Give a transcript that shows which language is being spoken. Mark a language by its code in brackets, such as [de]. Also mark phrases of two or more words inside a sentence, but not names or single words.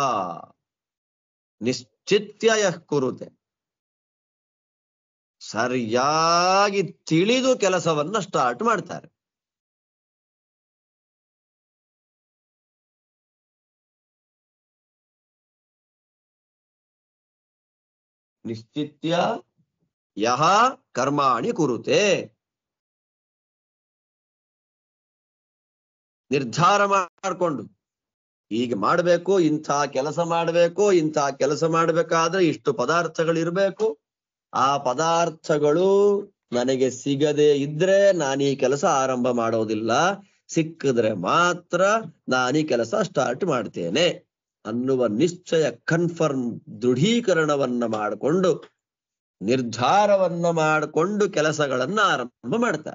[sa] ನಿಶ್ಚಿತ್ಯ ಯಃ ಕುರುತೆ, [kn] ಸರಿಯಾಗಿ ತಿಳಿದು ಕೆಲಸವನ್ನ ಸ್ಟಾರ್ಟ್ ಮಾಡ್ತಾರೆ. [sa] ನಿಶ್ಚಿತ್ಯ ಯಹ ಕರ್ಮಾಣಿ ಕುರುತೆ. [kn] ನಿರ್ಧಾರ ಮಾಡಿಕೊಂಡು ಹೀಗೆ ಮಾಡ್ಬೇಕು, ಇಂಥ ಕೆಲಸ ಮಾಡ್ಬೇಕು, ಇಂಥ ಕೆಲಸ ಮಾಡ್ಬೇಕಾದ್ರೆ ಇಷ್ಟು ಪದಾರ್ಥಗಳಿರ್ಬೇಕು, ಆ ಪದಾರ್ಥಗಳು ನನಗೆ ಸಿಗದೆ ಇದ್ರೆ ನಾನು ಈ ಕೆಲಸ ಆರಂಭ ಮಾಡೋದಿಲ್ಲ, ಸಿಕ್ಕಿದ್ರೆ ಮಾತ್ರ ನಾನು ಈ ಕೆಲಸ ಸ್ಟಾರ್ಟ್ ಮಾಡ್ತೇನೆ ಅನ್ನುವ ನಿಶ್ಚಯ, ಕನ್ಫರ್ಮ್, ದೃಢೀಕರಣವನ್ನ ಮಾಡಿಕೊಂಡು, ನಿರ್ಧಾರವನ್ನ ಮಾಡಿಕೊಂಡು ಕೆಲಸಗಳನ್ನ ಆರಂಭ ಮಾಡ್ತಾರೆ.